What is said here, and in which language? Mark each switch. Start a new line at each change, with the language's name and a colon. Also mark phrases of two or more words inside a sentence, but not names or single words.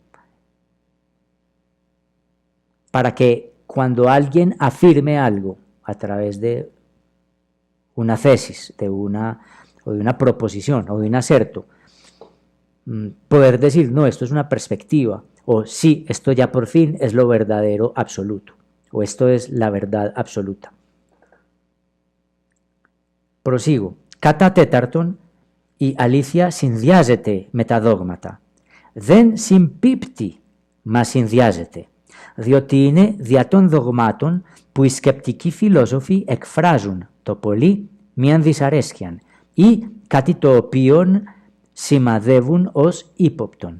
Spanish: para que cuando alguien afirme algo a través de una tesis, o de una proposición, o de un aserto, poder decir, no, esto es una perspectiva, o sí, esto ya por fin es lo verdadero absoluto, o esto es la verdad absoluta. Prosigo.
Greek: Κατά τέταρτον, η αλήθεια συνδυάζεται με τα δόγματα. Δεν συμπίπτει, μα συνδυάζεται. Διότι είναι δια των δογμάτων που οι σκεπτικοί φιλόσοφοι εκφράζουν το πολύ μίαν δυσαρέσκειαν ή κάτι το οποίον σημαδεύουν ως ύποπτον.